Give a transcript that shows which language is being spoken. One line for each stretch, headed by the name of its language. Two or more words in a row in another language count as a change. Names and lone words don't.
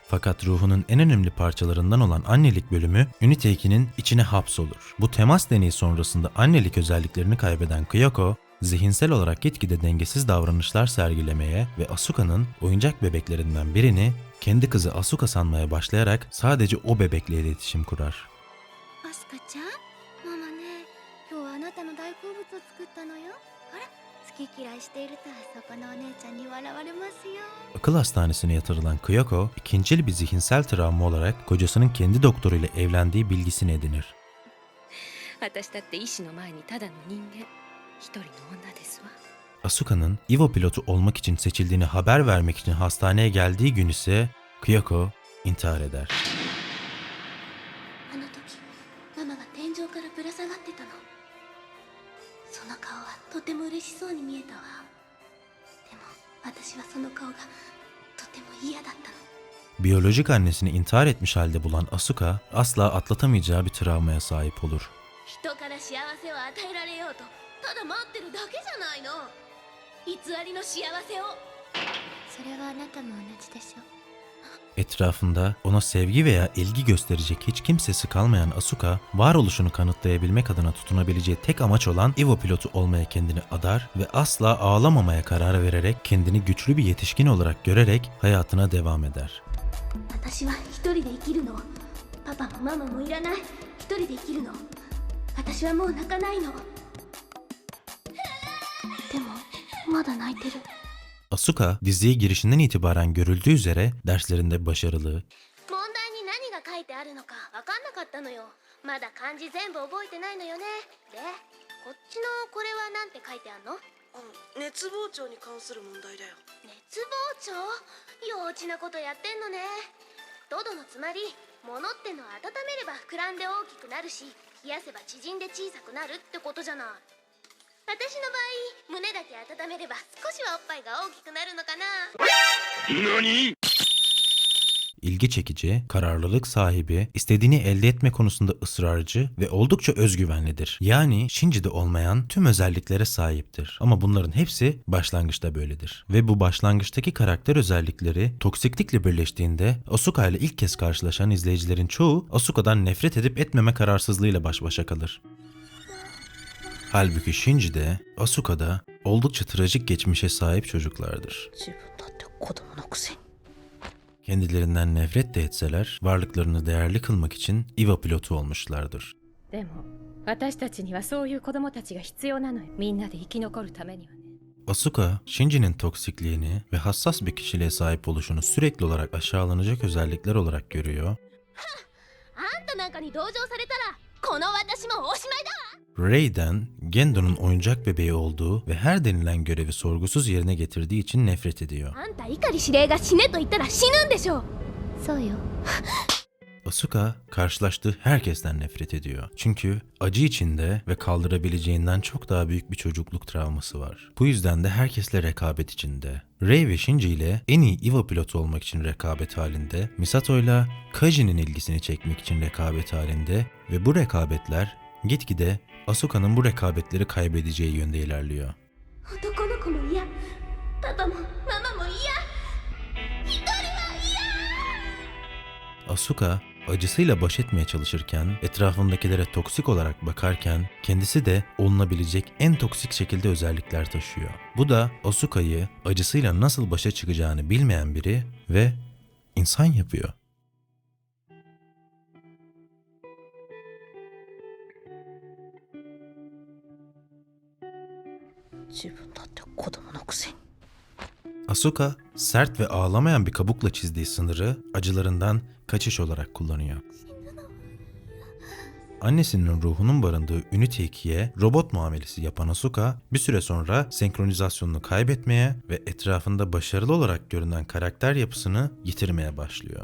Turkish: Fakat ruhunun en önemli parçalarından olan annelik bölümü Ünite 2'nin içine hapsolur. Bu temas deneyi sonrasında annelik özelliklerini kaybeden Kyoko, zihinsel olarak gitgide dengesiz davranışlar sergilemeye ve Asuka'nın oyuncak bebeklerinden birini kendi kızı Asuka sanmaya başlayarak sadece o bebekle iletişim kurar.
Japanese: アスカちゃん、ママね、今日はあなたの大好物を作ったのよ。あら、好き嫌いしているとそこのお姉ちゃんに笑われますよ。
Turkish: Akıl hastanesine yatırılan Kyoko, ikincil bir zihinsel travma olarak kocasının kendi doktoruyla evlendiği bilgisini edinir.
Japanese: 私だって医師の前にただの人間。一人の女ですわ。
Turkish: Asuka'nın Evo pilotu olmak için seçildiğini haber vermek için hastaneye geldiği gün ise Kyoko intihar eder.
Japanese: あの時ママが天井からぶら下がってたの。その顔はとても嬉しそうに見えたわ。でも私はその顔がとても嫌だったの。
Turkish: Biyolojik annesini intihar etmiş halde bulan Asuka asla atlatamayacağı bir travmaya sahip olur.
Japanese: 人から幸せを与えられようとただ待ってるだけじゃないの。偽りの幸せを。それはあなたも同じでしょ。
Turkish: Etrafında ona sevgi veya ilgi gösterecek hiç kimsesi kalmayan Asuka, varoluşunu kanıtlayabilmek adına tutunabileceği tek amaç olan Evo pilotu olmaya kendini adar ve asla ağlamamaya karar vererek kendini güçlü bir yetişkin olarak görerek hayatına devam eder.
Japanese: 私は一人で生きるの。パパもママもいらない。一人で生きるの。私はもう泣かないの。でもまだ泣いてる。
Turkish: Asuka diziye girişinden itibaren görüldüğü üzere derslerinde başarılı,
Japanese: 問題に何が書いてあるのか分かんなかったのよ。まだ漢字全部覚えてないのよね。で、こっちのこれはなんて書いてあるの？熱膨張に関する問題だよ。熱膨張？幼稚なことやってんのね。ドドのつまり、物ってのは温めれば膨らんで大きくなるし、冷やせば縮んで小さくなるってことじゃない。私の場合、胸だけ温めれば少しはおっぱいが大きくなるのかな。何？
Turkish: ilgi çekici, kararlılık sahibi, istediğini elde etme konusunda ısrarcı ve oldukça özgüvenlidir. Yani Shinji'de olmayan tüm özelliklere sahiptir. Ama bunların hepsi başlangıçta böyledir. Ve bu başlangıçtaki karakter özellikleri toksiklikle birleştiğinde Asuka ile ilk kez karşılaşan izleyicilerin çoğu Asuka'dan nefret edip etmeme kararsızlığıyla baş başa kalır. Halbuki Shinji de Asuka da oldukça trajik geçmişe sahip çocuklardır. Kendilerinden nefret de etseler varlıklarını değerli kılmak için Evo pilotu olmuşlardır.
Japanese: でも私たちにはそういう子供たちが必要なのよ。みんなで生き残るためにはね。
Turkish: Asuka, Shinji'nin toksikliğini ve hassas bir kişiliğe sahip oluşunu sürekli olarak aşağılanacak özellikler olarak görüyor.
Japanese: あんたなんかに同情されたらこの私もおしまいだわ。
Turkish: Rei'den Gendo'nun oyuncak bebeği olduğu ve her denilen görevi sorgusuz yerine getirdiği için nefret ediyor.
Japanese: あんた碇司令が死ねと言ったら死ぬんでしょ。そうよ。
Turkish: Asuka karşılaştığı herkesten nefret ediyor. Çünkü acı içinde ve kaldırabileceğinden çok daha büyük bir çocukluk travması var. Bu yüzden de herkesle rekabet içinde. Rei ve Shinji ile en iyi Evo pilotu olmak için rekabet halinde, Misato ile Kaji'nin ilgisini çekmek için rekabet halinde ve bu rekabetler gitgide Asuka'nın bu rekabetleri kaybedeceği yönde ilerliyor.
Japanese: 男の子も嫌、パパもママも嫌、一人は嫌。
Turkish: Asuka acısıyla baş etmeye çalışırken, etrafındakilere toksik olarak bakarken kendisi de olunabilecek en toksik şekilde özellikler taşıyor. Bu da Asuka'yı acısıyla nasıl başa çıkacağını bilmeyen biri ve insan yapıyor.
Japanese: 自分だって子供のくせに。
Turkish: Asuka, sert ve ağlamayan bir kabukla çizdiği sınırı acılarından kaçış olarak kullanıyor. Annesinin ruhunun barındığı Unity 2'ye robot muamelesi yapan Asuka, bir süre sonra senkronizasyonunu kaybetmeye ve etrafında başarılı olarak görünen karakter yapısını yitirmeye başlıyor.